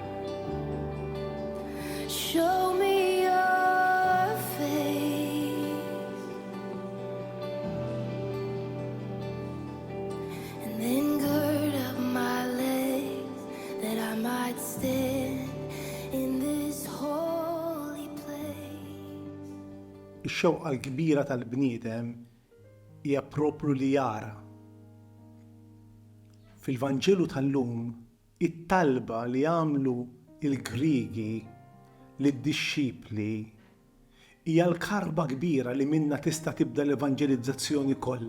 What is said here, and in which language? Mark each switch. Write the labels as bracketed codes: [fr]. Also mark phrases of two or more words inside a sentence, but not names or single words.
[en] Show me your face. And then gird up my legs that I might stand in this holy place. [mt] Ix-xewqa l-kbira tal-bniedem hija propru li jara. Fil-Vanġelu tal-lum, it-talba li għamlu il-Griegi lid-dixxipli hija l-karba kbira li minna tista' tibda l-evanġelizzazzjoni kollha.